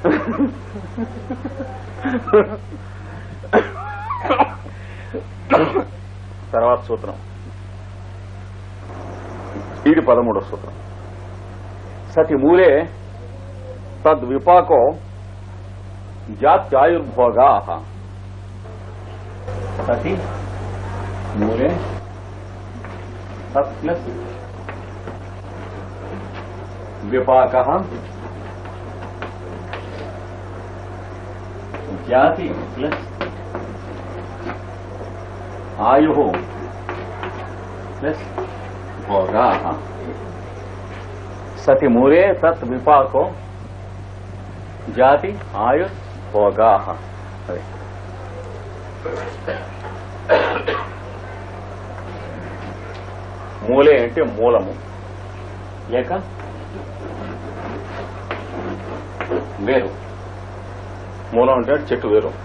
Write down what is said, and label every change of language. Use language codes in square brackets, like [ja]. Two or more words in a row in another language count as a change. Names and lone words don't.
[te] తర్వాత సూత్రం ఇది 13వ సూత్రం. [sa] సతి మూలే తద్విపాకో జాత్యాయుర్భోగా. సతి మూలే तत् प्लस विपाकः जाति प्लस आयुः प्लस भोगाः सति मूले तत् विपाको जाति आयु भोगाः [te] మూలే అంటే మూలము లేక వేరు. మూలం అంటే చెట్టు వేరు.